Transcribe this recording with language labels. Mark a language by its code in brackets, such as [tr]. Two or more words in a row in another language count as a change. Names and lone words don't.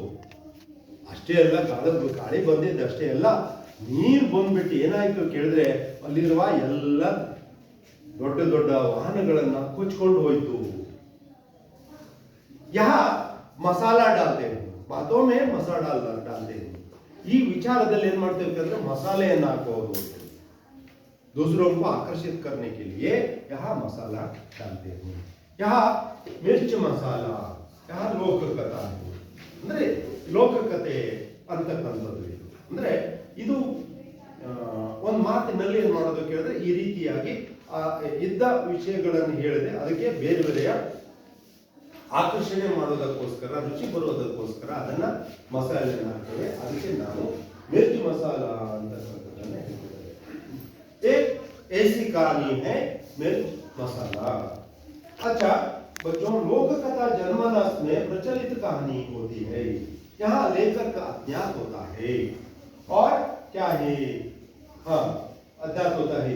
[kn] ಅಷ್ಟೇ ಅಲ್ಲ, ಗಾಳಿ ಬಂದಿದ್ದಷ್ಟೇ ಅಲ್ಲ, ನೀರು ಬಂದ್ಬಿಟ್ಟು ಏನಾಯ್ತು ಕೇಳಿದ್ರೆ ಅಲ್ಲಿರುವ ಎಲ್ಲ ದೊಡ್ಡ ದೊಡ್ಡ ವಾಹನಗಳನ್ನ ಕೊಚ್ಕೊಂಡು ಹೋಯ್ತು. [hi] यह मसाला डाल्तेवे, बातों में मसाला डाल्तेवे. [kn] ಈ ವಿಚಾರದಲ್ಲಿ ಏನ್ ಮಾಡ್ತೇವೆ ಅಂದ್ರೆ ಮಸಾಲೆಯನ್ನು ಹಾಕೋದು. [hi] दूसरों को आकर्षित करने के लिए यहाँ मसाला डालते हैं. यहाँ मिर्च मसाला, यहाँ [kn] ಲೋಕಕಥಾ ಅಂದ್ರೆ ಲೋಕಕಥೆ ಅಂತಕ್ಕಂಥದ್ದು. ಅಂದ್ರೆ ಇದು ಒಂದು ಮಾತಿನಲ್ಲಿ ಏನ್ ಮಾಡೋದು ಕೇಳಿದ್ರೆ ಈ ರೀತಿಯಾಗಿ ಇದ್ದ ವಿಷಯಗಳನ್ನು ಹೇಳಿದೆ, ಅದಕ್ಕೆ ಬೇರೆ ಬೇರೆಯ ಆಕರ್ಷಣೆ ಮಾಡೋದಕ್ಕೋಸ್ಕರ, ರುಚಿ ಬರೋದಕ್ಕೋಸ್ಕರ ಅದನ್ನ ಮಸಾಲೆಯನ್ನು ಹಾಕ್ತೇವೆ. ಅದಕ್ಕೆ ನಾವು ಮಿರ್ಚಿ ಮಸಾಲ ಅಂತಕ್ಕಂಥದ್ದನ್ನ ಹೇಳ್ತೇವೆ. [hi] एक ऐसी कहानी है मिर्च मसाला. अच्छा बच्चों, लोक कथा जन्मनाश में प्रचलित कहानी होती है. यहाँ लेखक का अज्ञात होता है. और क्या है? हाँ, अज्ञात होता है.